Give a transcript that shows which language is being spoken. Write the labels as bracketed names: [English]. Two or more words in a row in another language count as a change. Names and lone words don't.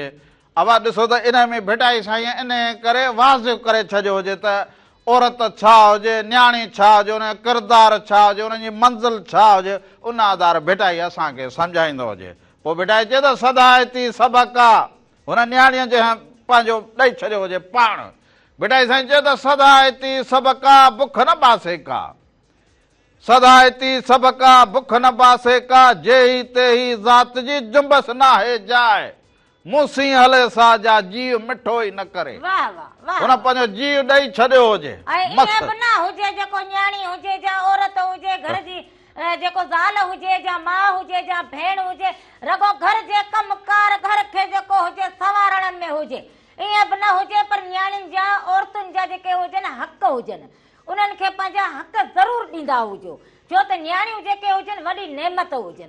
[Sindhi] अब ॾिसो त इन में भिटाई साईं इन करे वाज़िब करे छॾियो हुजे त औरत छा हुजे, न्याणी छा हुजे, उन जो किरदारु छा हुजे, उनजी मंज़िल छा हुजे, उन आधार भिटाई असांखे सम्झाईंदो हुजे। पोइ भिटाई चए त सदायती सबका, हुन न्याणीअ जे पंहिंजो ॾेई छॾियो हुजे पाण। भिटाई साईं चए त सदायती सबका, बुख न बासे का। सदायती सबका बुख न बासे का जेही तेही ज़ात जी जुंबस ना है जाए मूसी हले साजा जीव मिठो ई न करे। वाह वाह वाह। हुन पंहिंजो जीव ॾेई छॾियो हुजे। ऐं ईअं बि न हुजे जेको न्याणी हुजे या औरत हुजे घर जी जेको ज़ाल हुजे या माउ हुजे या भेण हुजे रगो घर जे कमकार घर खे जेको हुजे सवारण में हुजे। ईअं बि न हुजे पर न्याणियुनि जा औरतुनि जा जेके हुजनि हक़ हुजनि उन्हनि खे पंहिंजा हक़ ज़रूरु ॾींदा हुजो छो त न्याणियूं जेके हुजनि वॾी नेमत हुजनि।